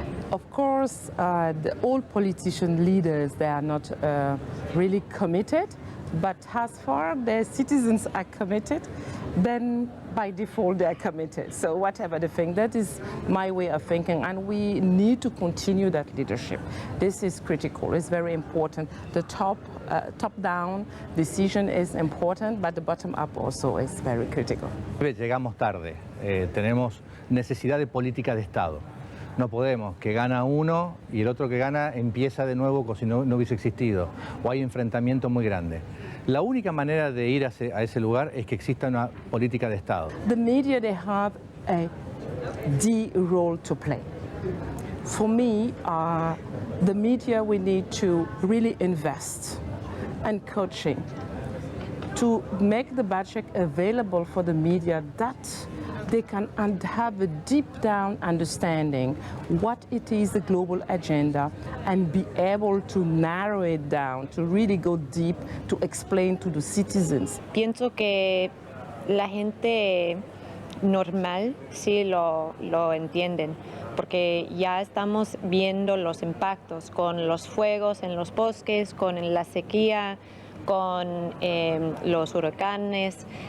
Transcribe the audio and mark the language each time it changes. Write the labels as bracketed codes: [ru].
[en] All politician leaders, they are not really committed, but as far as their citizens are committed, then by default they are committed. So whatever they think, that is my way of thinking, and we need to continue that leadership. This is critical, it's very important. The top-down decision is important, but the bottom-up also is very critical. [es] Llegamos tarde, tenemos necesidad de política de Estado. No podemos, que gana uno y el otro que gana empieza de nuevo como si no hubiese existido, o hay enfrentamiento muy grande. La única manera de ir a ese lugar es que exista una política de Estado. [en] The media, they have a key role to play. for me, the media, we need to really invest in coaching to make the budget available for the media that they can have a deep down understanding what it is the global agenda and be able to narrow it down, to really go deep, to explain to the citizens. [es] Pienso que la gente normal sí lo entienden, porque ya estamos viendo los impactos con los fuegos en los bosques, con la sequía, con los huracanes.